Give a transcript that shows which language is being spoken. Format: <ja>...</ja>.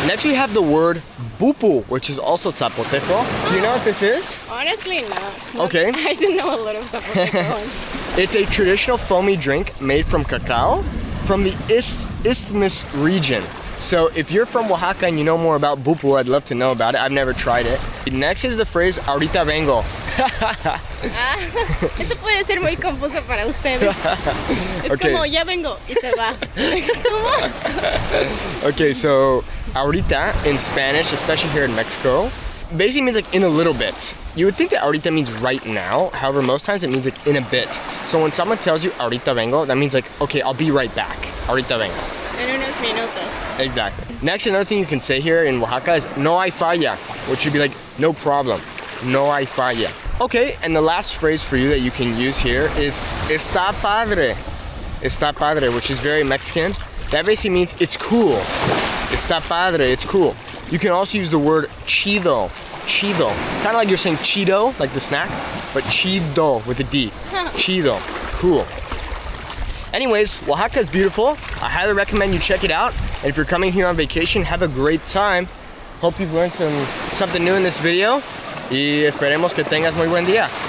<en>Next we have the word bupu, which is also Zapoteco. Do you know what this is? Honestly, no. Okay. I didn't know a lot of Zapoteco. It's a traditional foamy drink made from cacao from the Isthmus region. So if you're from Oaxaca and you know more about bupu, I'd love to know about it. I've never tried it. Next is the phrase</en> <es>ahorita vengo. Eso puede ser muy confuso para ustedes. Es como ya vengo y se va. ¿Cómo?</es> <en>Okay, so ahorita in Spanish, especially here in Mexico, basically means like in a little bit. You would think that ahorita means right now. However, most times it means like in a bit. So when someone tells you</en> <es>ahorita vengo,</es> <en>that means like, okay, I'll be right back.</en> <es>Ahorita vengo. En unos minutos.</es> <en>Exactly. Next, another thing you can say here in Oaxaca is</en> <es>no hay falla,</es> <en>which would be like no problem. No hay falla. Okay, and the last phrase for you that you can use here is</en> <es>está padre. Está padre,</es> <en>which is very Mexican. That basically means it's cool.</en> <es>Está padre,</es> <en>it's cool. You can also use the word chido. Chido. Kind of like you're saying Cheeto, like the snack, but chido with a D. Chido. Cool. Anyways, Oaxaca is beautiful. I highly recommend you check it out. And if you're coming here on vacation, have a great time. Hope you've learned something new in this video.</en> <es>Y esperemos que tengas muy buen día.</es>